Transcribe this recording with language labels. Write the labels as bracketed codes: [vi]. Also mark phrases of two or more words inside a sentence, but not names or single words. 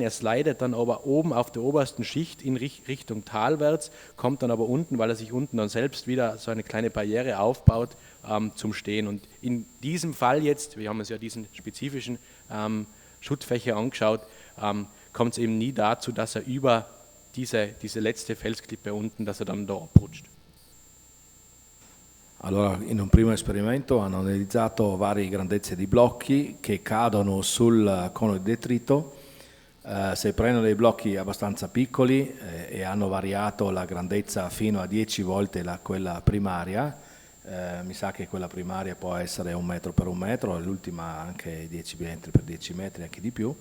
[de] Er slidet dann aber oben auf der obersten Schicht in Richtung talwärts, kommt dann aber unten, weil er sich unten dann selbst wieder so eine kleine Barriere aufbaut, zum Stehen. Und in diesem Fall jetzt, wir haben uns ja diesen spezifischen Schuttfächer angeschaut, kommt es eben nie dazu, dass er über diese letzte Felsklippe unten, dass er dann da abrutscht. [it] Allora, in un primo esperimento hanno analizzato varie grandezze di blocchi che cadono sul cono di detrito. Se prendono dei blocchi abbastanza piccoli e hanno variato la grandezza fino a 10 volte quella primaria, mi sa che quella primaria può essere 1 metro per 1 metro, l'ultima anche 10 metri per 10 metri, anche di più.